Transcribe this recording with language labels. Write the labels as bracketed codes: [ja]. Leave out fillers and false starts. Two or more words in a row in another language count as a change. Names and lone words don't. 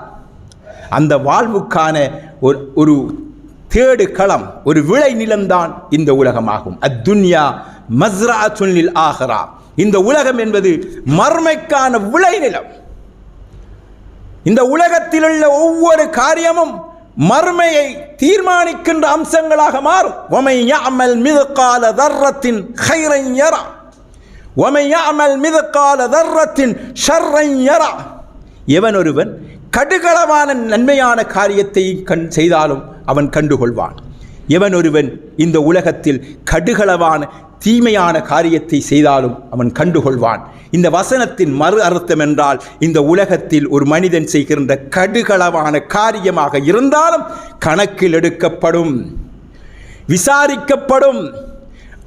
[ta] அந்த வாழ்வுக்கான ஒரு தேடு களம், ஒரு விளை நிலம்தான் இந்த உலகமாகும். [ar] الدنيا مزرعة للآخرة. [ta] இந்த உலகம் என்பது மர்மைக்கான விளை நிலம். இந்த உலகத்தில் உள்ள ஒவ்வொரு காரியமும் மர்மையை தீர்மானிக்கின்ற அம்சங்களாக மாறும். [ar] وَمَنْ يَعْمَلْ مِثْقَالَ ذَرَّةٍ خَيْرًا يَرَهُ وَمَنْ يَعْمَلْ مِثْقَالَ ذَرَّةٍ شَرًّا يَرَهُ. [ta] எவன் ஒருவன் கடுகளவான நன்மையான காரியத்தை செய்தாலும் அவன் கண்டுகொள்வான். எவன் ஒருவன் இந்த உலகத்தில் கடுகளவான தீமையான காரியத்தை செய்தாலும் அவன் கண்டுகொள்வான். இந்த வசனத்தின் மறு அர்த்தம் என்றால், இந்த உலகத்தில் ஒரு மனிதன் செய்கின்ற கடுகளவான காரியமாக இருந்தாலும் கணக்கில் எடுக்கப்படும், விசாரிக்கப்படும்.